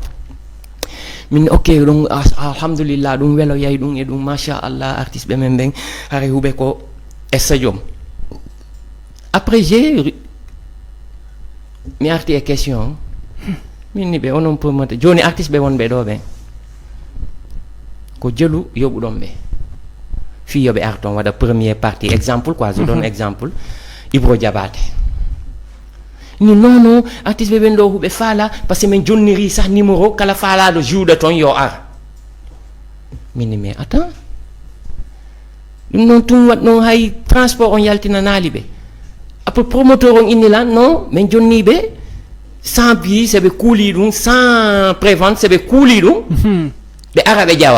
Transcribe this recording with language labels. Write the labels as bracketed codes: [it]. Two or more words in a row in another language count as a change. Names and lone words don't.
[ff] Min ok ɗum alhamdulillah ɗum welo yayi ɗum e ɗum machallah artiste ɓe men ɓen hare huɓe ko stadium. [fr] Après j'ai [ff] mi arti e question min ni ɓe onon promoteur joni artiste ɓe wonɓe ɗo ɓen ko jelu yoɓuɗon ɓe fiyoɓe arton waɗa [fr] première partie exemple quoi, je donne exemple [ff] Ibro Diabaté ni non artiste ɓe ɓen ɗo huɓe faala [fr] par ce que [ff] min jonniri sah numéro kala faalaɗo juuɗe toon yo ar. Min ni [fr] mais attends [ff] ɗum noon tum wat noon hay transport on yaltinanali ɓe. Après promoteur on innila non min jonni ɓe [fr] sans billet [ff] seɓe kuuli ɗum, [fr] sans prévente [ff] seɓe kuuli ɗum ɓe ara ɓe ƴawa.